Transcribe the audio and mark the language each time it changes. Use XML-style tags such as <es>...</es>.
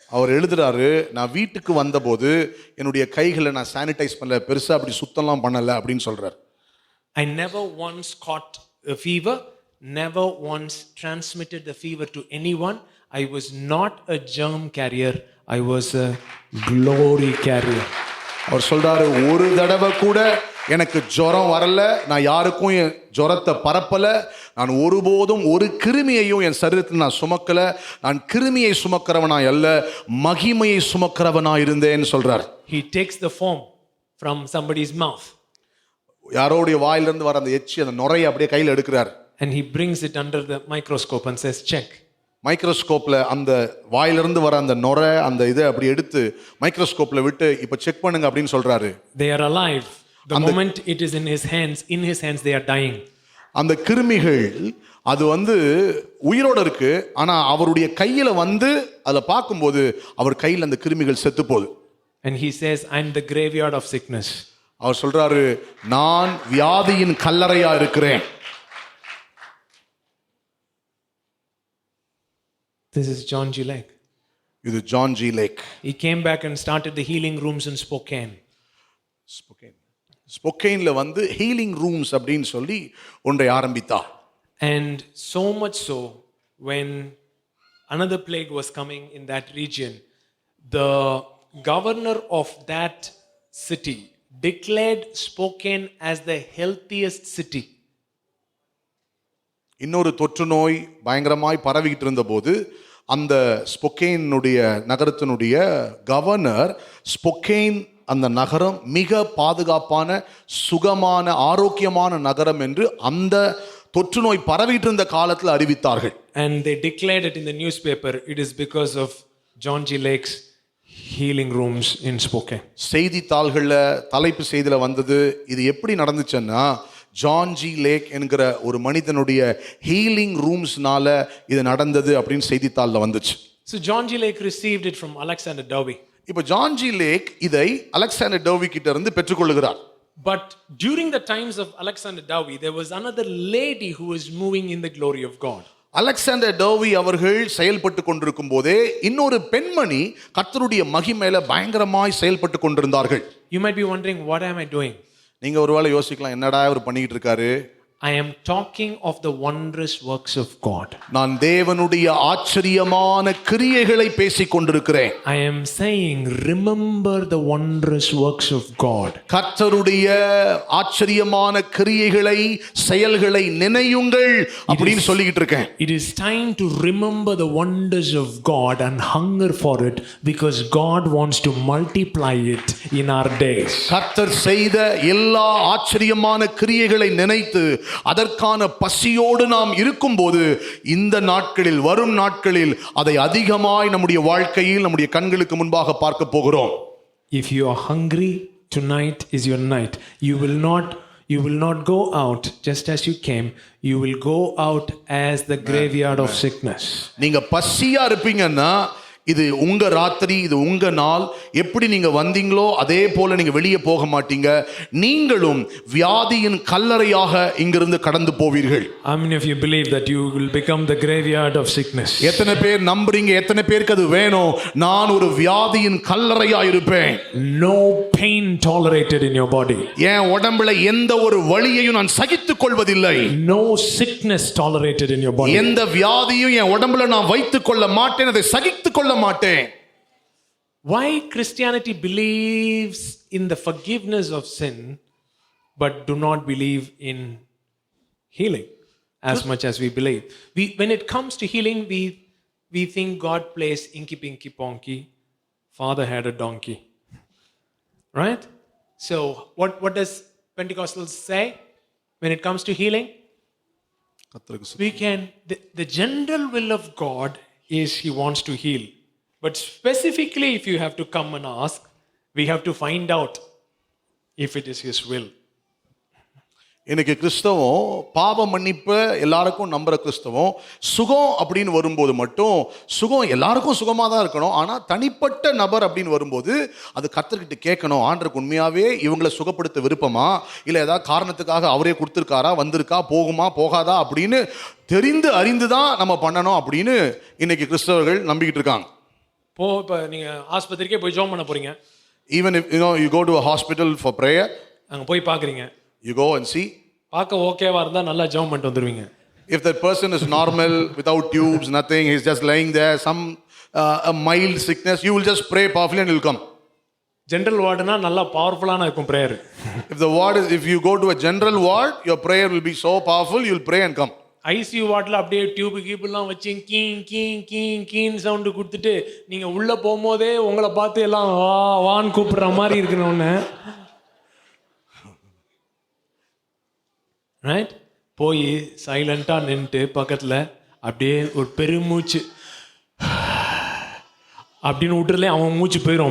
<ta>அவர் எழுதுறாரு, நான் வீட்டுக்கு வந்தபோது என்னுடைய கைகளை நான் சானிடைஸ் பண்ணல, பெருசா அப்படி சுத்தம்லாம் பண்ணல அப்படின்னு சொல்றார்.</ta> <en>I never once caught a fever, never once transmitted the fever to anyone. I was not a germ carrier, I was a glory carrier.</en> <ta>அவர் சொல்றாரு, ஒரு தடவை கூட எனக்கு ஜுரம் வரல, நான் யாருக்கும் என் ஜுரத்தை பரப்பல, நான் ஒருபோதும் ஒரு கிருமியையும் என் சரீரத்தில் நான் சுமக்கல, நான் கிருமியை சுமக்கிறவனாய் அல்ல, மகிமையை சுமக்கிறவனாய் இருந்தேன்னு சொல்றார்.</ta> <en>He takes the foam from somebody's mouth.</en> <ta>யாரோடைய வாயிலிருந்து வர அந்த எச்சி, அந்த நுரையை அப்படியே கையில் எடுக்கிறார்.</ta> <en>And he brings it under the microscope and says, check.</en> <ta>மைக்ரோஸ்கோப்ல அந்த வாயிலிருந்து வர அந்த நுரை, அந்த இதை அப்படி எடுத்து மைக்ரோஸ்கோப்ல விட்டு இப்ப செக் பண்ணுங்க அப்படின்னு சொல்றாரு.</ta> <en>They are alive. The moment it is in his hands they are dying.</en> <ta>அந்த கிருமிகள் அது உயிரோட இருக்கு, ஆனா அவருடைய கையில அதை பார்க்கும்போது அவர் கையில் அந்த கிருமிகள் செத்து போகுது.</ta> <en>And he says, I'm the graveyard of sickness.</en> <ta>அவர் சொல்றாரு, நான் வியாதியின் கல்லறையா இருக்கிறேன்.</ta> <en>This is John G. Lake.</en> <ta>இது John G lakh.</ta> <en>He came back and started the healing rooms in Spokane.</en> <ta>ஸ்பொக்கேன்ல healing rooms அப்படின்னு சொல்லி ஒன்றை ஆரம்பித்தார்.</ta> <en>And so much so, when another plague was coming in that region, the governor of that city declared Spokane as the healthiest city.</en> <ta>இன்னொரு தொற்று நோய் பயங்கரமாய் பரவிக்கிட்டு இருந்தபோது அந்த ஸ்பொக்கேனுடைய நகரத்தினுடைய governor ஸ்பொக்கேன் அந்த நகரம் மிக பாதுகாப்பான, சுகமான, ஆரோக்கியமான நகரம் என்று அந்த தொற்று நோய் பரவிட்டு இருந்த காலத்தில் அறிவித்தார்கள்.</ta> <en>And they declared it in the newspaper, it is because of John G. Lake's healing rooms in Spokane.</en> <ta>செய்தித்தாள்களில் தலைப்பு செய்தியில் வந்தது, இது எப்படி நடந்துச்சுன்னா ஜான் ஜி லேக் என்கிற ஒரு மனிதனுடைய ஹீலிங் ரூம்ஸ்னால இது நடந்தது அப்படின்னு செய்தித்தாளில் வந்துச்சு.</ta> <en>So John G. Lake received it from Alexander Dowie.</en> <ta>இப்போ ஜான் ஜி லேக் இதை அலெக்சாண்டர் டோவி கிட்ட இருந்து பெற்றுக்கொள்கிறார்.</ta> <en>But during the times of Alexander Dowie, there was another lady who was moving in the glory of God.</en> <ta>Alexander டோவி அவர்கள் செயல்பட்டு கொண்டிருக்கும் போதே இன்னொரு பெண்மணி கர்த்தருடைய மகிமையில பயங்கரமாய் செயல்பட்டு கொண்டிருந்தார்கள்.</ta> <en>You might be wondering, what am I doing?</en> <ta>நீங்க ஒருவேளை யோசிக்கலாம், என்னடா அவர் பண்ணிக்கிட்டு இருக்காரு?</ta> <en>I am talking of the wondrous works of God.</en> <ta>நான் தேவனுடைய ஆச்சரியமான கிரியைகளை பேசிக் கொண்டிருக்கிறேன்.</ta> <en>I am saying, remember the wondrous works of God.</en> <ta>கர்த்தருடைய ஆச்சரியமான கிரியைகளை, செயல்களை நினையுங்கள் அப்படின்னு சொல்லிக்கிட்டு இருக்கேன்.</ta> <en>It is time to remember the wonders of God and hunger for it, because God wants to multiply it in our days.</en> <ta>கர்த்தர் செய்த எல்லா ஆச்சரியமான கிரியைகளை நினைத்து அதற்கான பசியோடு நாம் இருக்கும்போது இந்த நாட்களில், வரும் நாட்களில் அதை அதிகமாய் நம்முடைய வாழ்க்கையில், நம்முடைய கண்களுக்கு முன்பாக பார்க்க போகிறோம்.</ta> <en>If you are hungry, tonight is your night. You will not go out just as you came. You will go out as the graveyard of sickness.</en> <ta>நீங்க பசியா இருப்பீங்கன்னா இது உங்க ராத்திரி, இது உங்க நாள். எப்படி நீங்க வந்தீங்களோ அதே போல நீங்க வெளியே போக மாட்டீங்க. நீங்களும் வியாதியின் கல்லறையாக இங்கிருந்து கடந்து போவீர்கள்.</ta> <en>How many of you believe that you will become the graveyard of sickness?</en> <ta>எத்தனை பேர் நம்புறீங்க? எத்தனை பேருக்கு அது வேணும்? நான் ஒரு வியாதியின் கல்லறையா இருப்பேன்.</ta> <en>No pain tolerated in your body.</en> <ta>என் உடம்புல எந்த ஒரு வலியையும் நான் சகித்துக் கொள்வதில்லை.</ta> <en>No sickness tolerated in your body.</en> <ta>எந்த வியாதியும் என் உடம்புல நான் வைத்துக் கொள்ள மாட்டேன், அதை சகித்துக் கொள்ள மாட்டேன்.</ta> <en>Why Christianity believes in the forgiveness of sin but do not believe in healing as much as we believe? When it comes to healing, we think God plays inky pinky ponky, father had a donkey. Right? So what does Pentecostals say when it comes to healing? We can, the general will of God is he wants to heal. But specifically, if you have to come and ask, we have to find out if it is his will.</en> <ta>இன்னைக்கு கிறிஸ்தவம் பாவ மன்னிப்பு எல்லாருக்கும் நம்புற கிறிஸ்தவம், சுகம் அப்படின்னு வரும்போது மட்டும் சுகம் எல்லாருக்கும் சுகமாக தான் இருக்கணும். ஆனால் தனிப்பட்ட நபர் அப்படின்னு வரும்போது அது கர்த்தர்கிட்ட கேட்கணும், ஆண்டருக்கு உண்மையாகவே இவங்களை சுகப்படுத்த விருப்பமா, இல்லை ஏதாவது காரணத்துக்காக அவரே கொடுத்துருக்காரா, வந்திருக்கா, போகுமா போகாதா அப்படின்னு தெரிந்து அறிந்து தான் நம்ம பண்ணணும் அப்படின்னு இன்னைக்கு கிறிஸ்தவர்கள் நம்பிக்கிட்டு இருக்காங்க. இப்போ நீங்க ஆஸ்பத்திரிக்கே போய் ஜெபம் பண்ண போறீங்க.</ta> <en>Even if you go to a hospital for prayer,</en> <ta>அங்க போய் பார்க்குறீங்க,</ta> <en>you go and see.</en> <ta>பார்க்க ஓகேவா இருந்தா நல்லா ஜெபம் பண்ணிட்டு வந்துருவீங்க.</ta> <en>If that person is normal, without tubes, nothing, he's just laying there, some a mild sickness, you will just pray powerfully and he'll come.</en> <ta>General வார்டுனா நல்லா பவர்ஃபுல்லான இருக்கும் prayer.</ta> <en>If you go to a general ward, your prayer will be so powerful, you'll pray and come.</en> <ta>ICU வார்டில் அப்படியே tube கீப்புலாம் வச்சு கீங் கீங் கீங் keen sound கொடுத்துட்டு நீங்கள் உள்ளே போகும்போதே உங்களை பார்த்து எல்லாம் வா வான்னு கூப்பிடுற மாதிரி இருக்கணும்னு, ரைட்? போய் சைலண்ட்டாக நின்றுட்டு பக்கத்தில் அப்படியே ஒரு பெருமூச்சு அப்படின்னு விட்டுறலே அவன் மூச்சு போயிடும்.</ta>